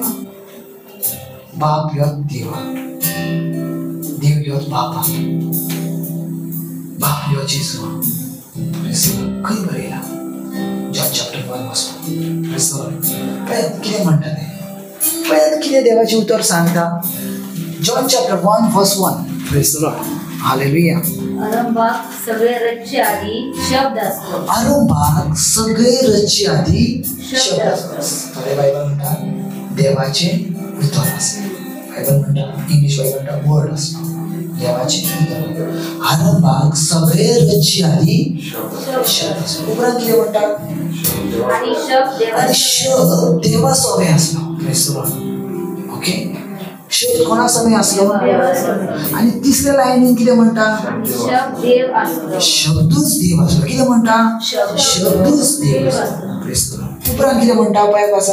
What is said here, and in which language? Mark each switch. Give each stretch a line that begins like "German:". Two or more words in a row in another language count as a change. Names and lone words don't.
Konkani: बाप ह्यो देव. देव ह्यो बापा. बाप ह्यो जेजू. खंय बरयला? जॉन चॅप्टर 1:1. पळयात कितें म्हणटा तें. पळयात कितें देवाचें उतर सांगता. जॉन चॅप्टर 1:1.
English: प्रेज द लॉर्ड.
Konkani: हालेलुया.
Marathi: आरंभात सगळे रचचे आधी शब्द असतो. आरंभात सगळे रचचे आधी शब्द असतो. थोडे बायबल म्हणतात देवाचे उतर असते. बायबल म्हणतात,
English: English Bible
Marathi: म्हणतात वर्ड असतो. देवाचे उतर. आरंभात सगळे रचचे आधी शब्द असतो.
Konkani: उपरांत कितें म्हणतात? आणि शब्द देवा सोबे असलो.
English: praise the Lord.
Konkani: ओके. शब्द कोणा समय असलो? आणि तिसऱ्या लाईनीन कितें म्हणटा? शब्द देव असलो. शब्दूच देव असलो. कितें म्हणटा? शब्दूच देव असलो.
English: praise the Lord.
Konkani: उपरांत कितें म्हणटा? पळय वाचा.